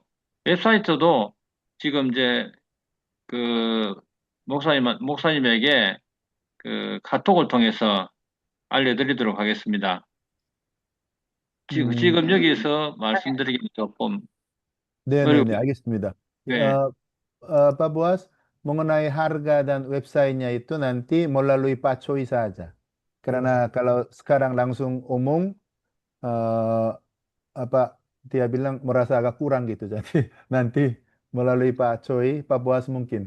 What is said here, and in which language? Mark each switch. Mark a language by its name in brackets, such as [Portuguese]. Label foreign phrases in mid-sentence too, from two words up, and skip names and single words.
[Korean] 웹사이트도 지금 이제 그 목사님에게 그 카톡을 통해서 알려드리도록 하겠습니다. 지금 여기서 말씀드리기 조금 네네네, 어려워. 알겠습니다. 네. [Indonesian] Pak Buas, mengenai harga dan websitenya itu nanti melalui Pak Choi saja. Karena kalau sekarang langsung umum, apa dia bilang merasa agak kurang gitu. Jadi nanti melalui Pak Choi, Pak Buas mungkin.